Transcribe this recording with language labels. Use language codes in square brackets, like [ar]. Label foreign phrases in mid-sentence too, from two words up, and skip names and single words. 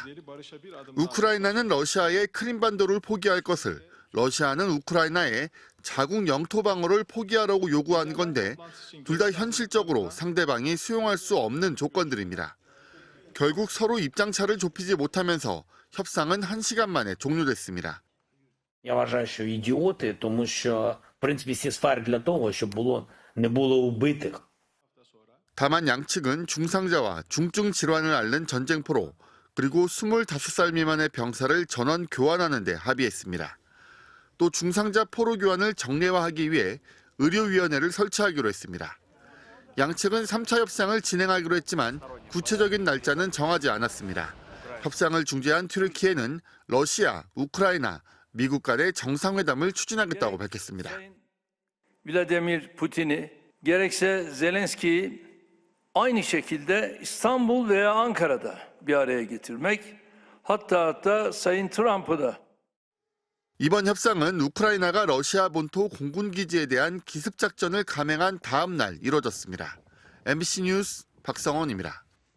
[ko] 우크라이나는 러시아의 크림반도를 포기할 것을, 러시아는 우크라이나의 자국 영토 방어를 포기하라고 요구한 건데 둘 다 현실적으로 상대방이 수용할 수 없는 조건들입니다. 결국 서로 입장차를 좁히지 못하면서 협상은 1시간 만에 종료됐습니다. [uk] Я вважаю, що ідіоти, тому що, в принципі, сісфаєр для того, щоб не було вбитих. [ko] 다만 양측은 중상자와 중증 질환을 앓는 전쟁포로 그리고 25살 미만의 병사를 전원 교환하는 데 합의했습니다. 또 중상자 포로 교환을 정례화하기 위해 의료위원회를 설치하기로 했습니다. 양측은 3차 협상을 진행하기로 했지만 구체적인 날짜는 정하지 않았습니다. 협상을 중재한 튀르키예는 러시아, 우크라이나, 미국 간의 정상회담을 추진하겠다고 밝혔습니다. [tr] Vladimir Putin'i gerekse Zelenski'yi aynı şekilde İstanbul veya Ankara'da bir araya getirmek, hatta Sayın Trump'ı da [ko] 이번 협상은 우크라이나가 러시아 본토 공군 기지에 대한 기습 작전을 감행한 다음 날 이뤄졌습니다. MBC 뉴스 박성원입니다.